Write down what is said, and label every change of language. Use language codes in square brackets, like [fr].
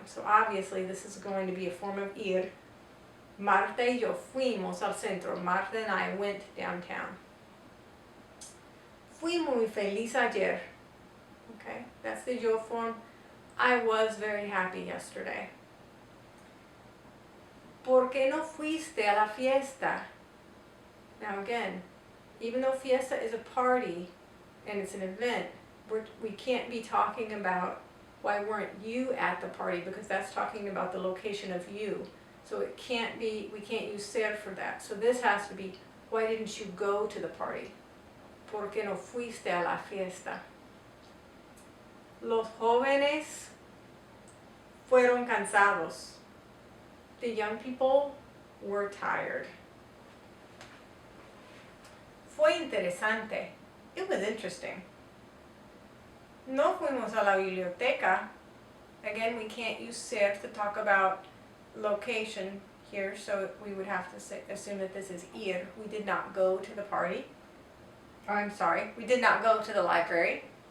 [en] So obviously this is going to be a form of ir. [es] Marta y yo fuimos al centro. [en] Marta and I went downtown. [es] Fui muy feliz ayer. [en] Okay, that's the yo form. I was very happy yesterday. [es] ¿Por qué no fuiste a la fiesta? [en] Now again, even though fiesta is a party and it's an event, we can't be talking about why weren't you at the party, because that's talking about the location of you. So it can't be, we can't use ser for that. So this has to be, why didn't you go to the party? [es] ¿Por qué no fuiste a la fiesta? Los jóvenes fueron cansados. [en] The young people were tired. [es] Fue interesante. [en] It was interesting. [es] No fuimos a la biblioteca. [en] Again, we can't use ser to talk about location here, so we would have to assume that this is ir. We did not go to the party. Oh, I'm sorry, we did not go to the library.